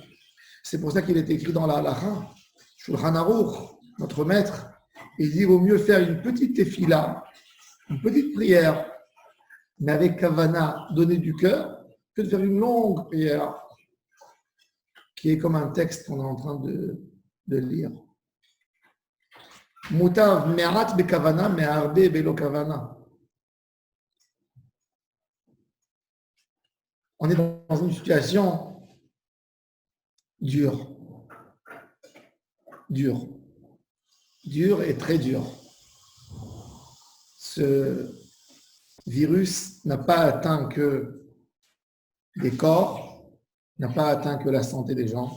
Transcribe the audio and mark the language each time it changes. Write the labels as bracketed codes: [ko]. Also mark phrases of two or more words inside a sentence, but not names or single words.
[fr] C'est pour ça qu'il est écrit dans la Halacha, Shulchan Aruch, notre maître, il dit il vaut mieux faire une petite tefila, une petite prière, mais avec kavana, donner du cœur, que de faire une longue prière qui est comme un texte qu'on est en train de lire. [he] מוטב מעט בכוונה מהרבה בלא כוונה. [fr] On est dans une situation dure et très dure. Ce virus n'a pas atteint que les corps, n'a pas atteint que la santé des gens.